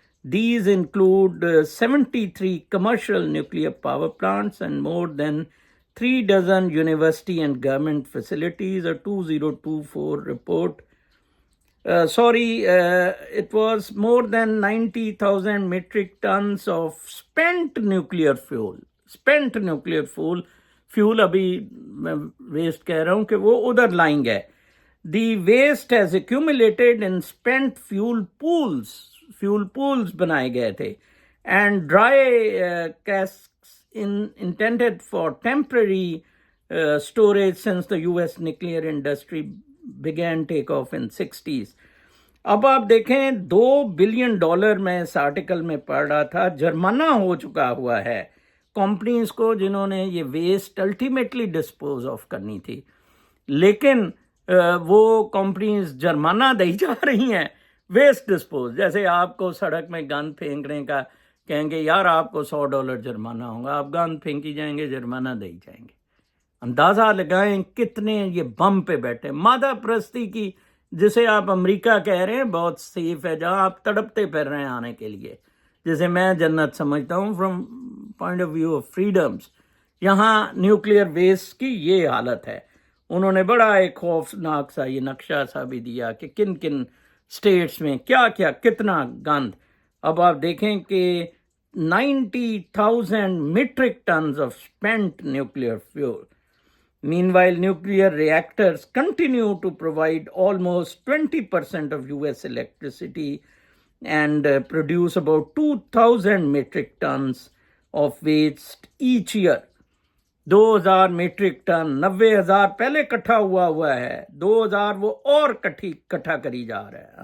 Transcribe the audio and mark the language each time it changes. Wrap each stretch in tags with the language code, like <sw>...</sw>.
<en>These include 73 commercial nuclear power plants and more than 3 dozen university and government facilities, a 2024 report. It was more than 90,000 metric tons of spent nuclear fuel. Spent nuclear fuel</en> <ur>ابھی میں waste کہہ رہا ہوں کہ وہ ادھر lying ہے.</ur> <en>The waste has accumulated in spent fuel pools</en> <ur>بنائے گئے تھے</ur> <en>and dry casks intended for temporary storage since the US nuclear industry began take off in 60s.</en> <ur>اب آپ دیکھیں $2 بلین میں اس آرٹیکل میں پڑھ رہا تھا جرمانہ ہو چکا ہوا ہے کمپنیز کو جنہوں نے یہ ویسٹ الٹیمیٹلی ڈسپوز آف کرنی تھی، لیکن وہ کمپنیز جرمانہ دی جا رہی ہیں ویسٹ ڈسپوز. جیسے آپ کو سڑک میں گند پھینکنے کا کہیں گے یار آپ کو $100 جرمانہ ہوگا، آپ گند پھینکی جائیں گے جرمانہ دے جائیں گے. اندازہ لگائیں کتنے یہ بم پہ بیٹھے. مادہ پرستی کی جسے آپ امریکہ کہہ رہے ہیں بہت سیف ہے، جہاں آپ تڑپتے پھر رہے ہیں آنے کے لیے، جسے میں جنت سمجھتا ہوں</ur> <en>From point of view of freedoms.</en> <ur>یہاں نیوکلیئر ویسٹ کی یہ حالت ہے. انہوں نے بڑا ایک خوفناک سا یہ نقشہ سا بھی دیا کہ کن کن اسٹیٹس میں کیا کتنا گند. اب آپ دیکھیں کہ</ur> <en>90,000 metric tons of spent nuclear fuel. Meanwhile, nuclear reactors continue to provide almost 20% of US electricity and produce about 2,000 metric tons of waste each year.</en> <ur>2,000 metric ton, 90,000 پہلے اکٹھا ہوا ہے، 2,000 وہ اور اکٹھا کری جا رہا ہے.</ur>